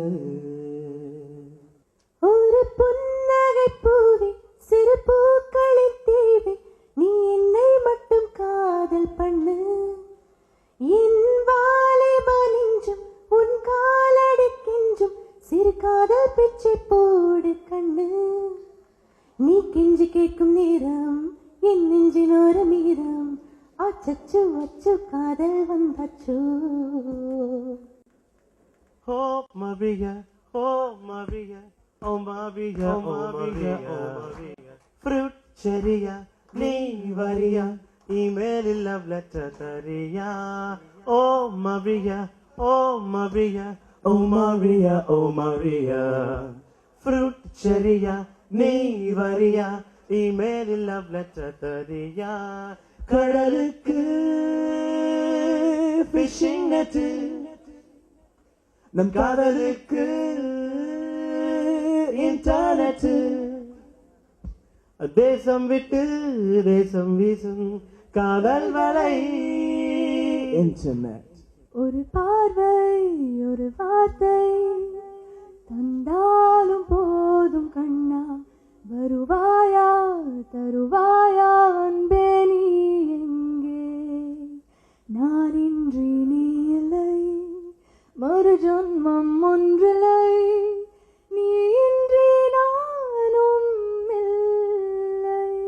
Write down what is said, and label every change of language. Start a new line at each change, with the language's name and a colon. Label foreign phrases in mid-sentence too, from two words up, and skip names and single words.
Tamil: ஒரு புன்னகை பூவே சிறு பூக்களின் தேவை நீ என்னை மட்டும் காதல் பண்ணு என் வாலிப நெஞ்சும் உன் காலடி கெஞ்சும் சிறு காதல் பிச்சை போடு கண்ணு நீ கெஞ்சி கேட்கும் நேரம் என் நெஞ்சின் ஒரு மீரம் அச்சச்சு அச்சு காதல் வந்தாச்சோ.
English: Oh Maria, oh Maria, oh Maria, oh Maria, oh Maria. Fruit cherry-ya,
Tamil: நீ வரியா,
English: email love letter tariya. Oh Maria, oh Maria, oh Maria, oh Maria. Fruit cherry-ya, nee variya, email love letter tariya.
Tamil: கடலுக்கு
English: fishing net,
Tamil: நம் காதலுக்கு இன்டர்நெட், தேசம் விட்டு தேசம் வீசும் காதல் வலை இன்டர்நெட். ஒரு பார்வை ஒரு வார்த்தை தந்தாலும் போதும் கண்ணா வருவாயா தருவாயா அன்பே நீ எங்கே நான் இன்றி நீ இல்லை மறு ஜன்மம் ஒன்றில்லை நீ இன்றி நானும் இல்லை.